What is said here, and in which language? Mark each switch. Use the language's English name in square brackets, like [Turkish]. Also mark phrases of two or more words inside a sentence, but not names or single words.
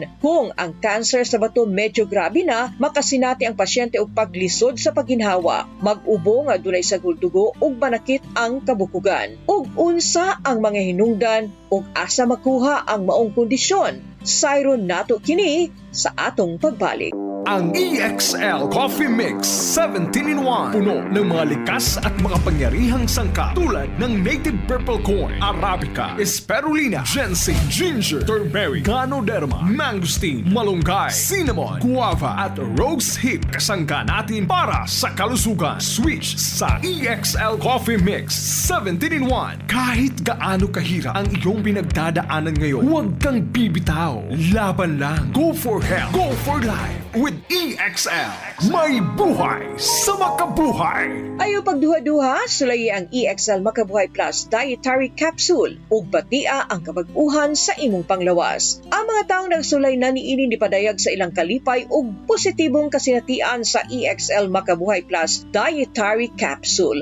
[Cebuano] Kung ang cancer sa bato medyo grabe na, makasinati ang pasyente og paglisod sa pagginhawa, mag-ubo nga dunay sagol dugo ug manakit ang kabukugan. Ug unsa ang mga hinungdan ug asa makuha ang maong kondisyon? Sayron nato kini sa atong pagbalik. [Filipino] ang EXL Coffee Mix 17-in-1. Puno ng mga likas at makapangyarihang sangkap tulad ng [English] native purple corn, arabica, spirulina, ginseng, ginger, turmeric, ganoderma, mangosteen, [Filipino] malunggay, [English] cinnamon, guava [Filipino] at [English] rose hip. [Filipino] Kasangga natin para sa kalusugan. Switch sa EXL Coffee Mix 17-in-1. Kahit gaano kahirap ang iyong pinagdadaanan ngayon, huwag kang bibitaw. Laban lang. [English] Go for health. Go for life with EXL. May buhay sa makabuhay. [Cebuano] Ayaw pagduha-duha, sulay ang EXL Makabuhay Plus Dietary Capsule ug batia ang kabag-uhan sa imong panglawas. Ang mga taong nagsulay na niini nipadayag sa ilang kalipay ug positibong kasinatian sa EXL Makabuhay Plus Dietary Capsule.